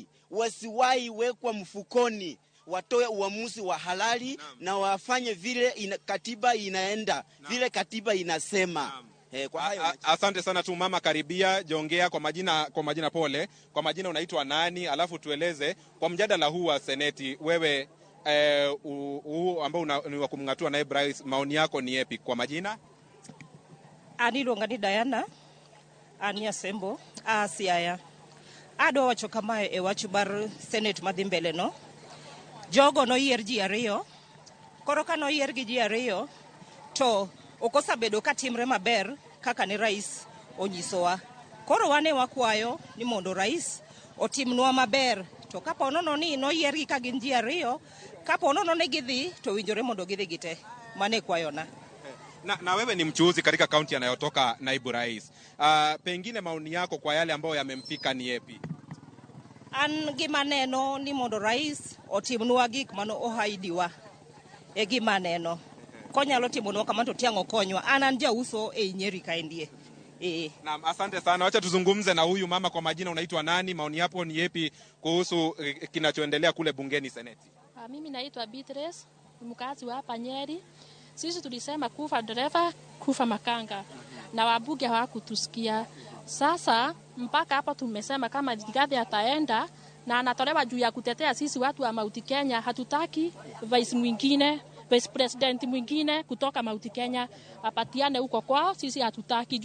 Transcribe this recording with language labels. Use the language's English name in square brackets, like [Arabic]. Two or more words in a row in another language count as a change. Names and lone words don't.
[Swahili] Wasiwahi wekwa mfukoni. Watoe uamuzi wa halali na wafanye vile katiba inaenda, vile katiba inasema. Kwa hayo asante sana tu mama, karibia jongea kwa majina pole. Kwa majina unaitwa nani? Alafu tueleze kwa mjadala huu wa Seneti, wewe ambao ni wa kumngatua naibu rais, maoni yako ni yapi kwa majina? [Luo (Kenya and Tanzania)] Aniluonga ni Diana Ania Sembo Siaya. Adwa wacho kamae e wach bar Senate madhi mbele no. Jogo no yier ji ariyo. Koro ka no yier gi ji ariyo to okosabedo ka timre maber kaka ni rais onyisowa. Koro wane wakwayo ni mondo rais otimnwa maber. To kapo nono ni no yier gi ka gin ji ariyo, kapo nono ne gidhi to winjore mondo gidhi gite. Mane kwayona. [Swahili] Na wewe ni mchuuzi katika kaunti anayotoka naibu rais. Pengine maoni yako kwa yale ambayo yamempika ni yapi? [Luo (Kenya and Tanzania)] An gima neno ni mondo rais otimnwa gik mano ohaidiwa. E gima neno. Konyalo timonwa kama to tiango konywa. An jauso e Nyeri kaendie. [Swahili] Naam, asante sana. Wacha tuzungumze na huyu mama. Kwa majina unaitwa nani? Maoni yako ni yapi kuhusu kinachoendelea kule bungeni seneti? Mimi naitwa Beatrice, mkazi wa hapa Nyeri. Sisi tulisema kufa dereva, kufa makanga. Na wabunge hawakutusikia. Sasa mpaka hapa tumesema kama Rigathi ataenda na anatolewa juu ya kutetea sisi watu wa Mount Kenya, hatutaki [English] vice president [Swahili] mwingine kutoka Mount Kenya apatiane huko kwao, sisi hatutaki.